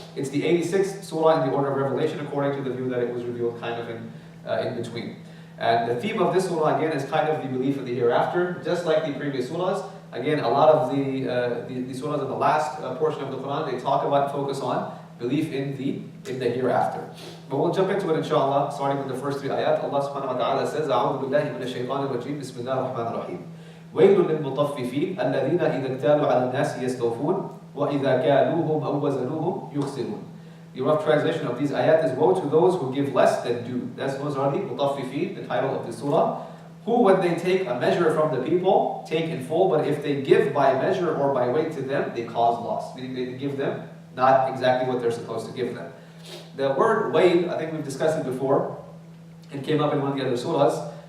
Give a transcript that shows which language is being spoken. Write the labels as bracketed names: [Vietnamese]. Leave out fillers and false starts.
[English] It's the 86th surah in the order of revelation according to the view that it was revealed kind of in between. And the theme of this surah again is kind of the belief in the hereafter, just like the previous surahs. Again, a lot of the surahs in the last portion of the Quran, they talk about, focus on belief in the hereafter. But we'll jump into it inshallah, starting with the first 3 ayat. Allah subhanahu wa ta'ala says, [Arabic] أعوذ بالله من الشيطان الرجيم بسم الله الرحمن الرحيم ويل للمطففين الذين إذا اكتالوا على الناس يستوفون وإذا كالوهم أو وزنوهم يخسرون. [English] The rough translation of these ayat is, woe to those who give less than due. Those are the Mutaffifeen, the title of the surah, who when they take a measure from the people, take in full, but if they give by measure or by weight to them, they cause loss. Meaning they give them not exactly what they're supposed to give them. The word wail, I think we've discussed it before, it came up in one of the other surahs.